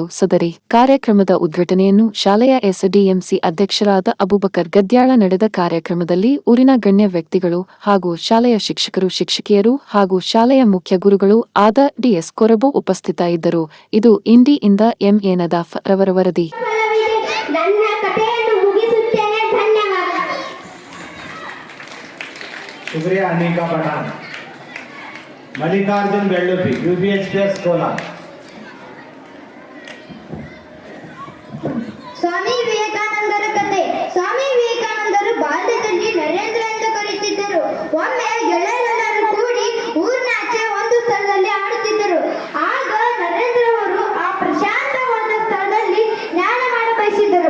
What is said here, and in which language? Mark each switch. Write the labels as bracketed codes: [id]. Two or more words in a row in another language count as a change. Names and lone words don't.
[kn] ಸದರಿ ಕಾರ್ಯಕ್ರಮದ ಉದ್ಘಾಟನೆಯನ್ನು ಶಾಲೆಯ ಎಸ್ಡಿಎಂಸಿ ಅಧ್ಯಕ್ಷರಾದ ಅಬೂಬಕರ್ ಗದ್ಯಾಳ ನಡೆದ ಕಾರ್ಯಕ್ರಮದಲ್ಲಿ ಊರಿನ ಗಣ್ಯ ವ್ಯಕ್ತಿಗಳು ಹಾಗೂ ಶಾಲೆಯ ಶಿಕ್ಷಕರು ಶಿಕ್ಷಕಿಯರು ಹಾಗೂ ಶಾಲೆಯ ಮುಖ್ಯ ಗುರುಗಳು ಆದ ಡಿಎಸ್ ಕೊರಬು ಉಪಸ್ಥಿತ ಇದ್ದರು. ಇದು ಇಂಡಿಯಿಂದ ಎಂಎ ನದಾಫ್ ರವರ ವರದಿ. ನನ್ನ ಕಥೆಯನ್ನು ಮುಗಿಸುತ್ತೇನೆ. ಧನ್ಯವಾದ. [hi] शुक्रिया अनिका पठान. मल्लिकार्जुन बेल्लुपी UPHPS कोला. [kn] ಸ್ವಾಮಿ ವಿವೇಕಾನಂದರ ಕಥೆ. ಸ್ವಾಮಿ ವಿವೇಕಾನಂದರು ಬಾಲ್ಯದಲ್ಲಿ ನರೇಂದ್ರ ಎಂದು ಕರೆಯುತ್ತಿದ್ದರು. ಒಮ್ಮೆ ಗೆಳೆಯರೆಲ್ಲರೂ ಕೂಡಿ ಊರಿನಾಚೆ ಒಂದು ಸ್ಥಳದಲ್ಲಿ ಆಡುತ್ತಿದ್ದರು. ಆಗ ನರೇಂದ್ರ ಅವರು ಆ ಪ್ರಶಾಂತವಾದ ಸ್ಥಳದಲ್ಲಿ ಜ್ಞಾನ ಮಾಡ ಬಯಸಿದರು.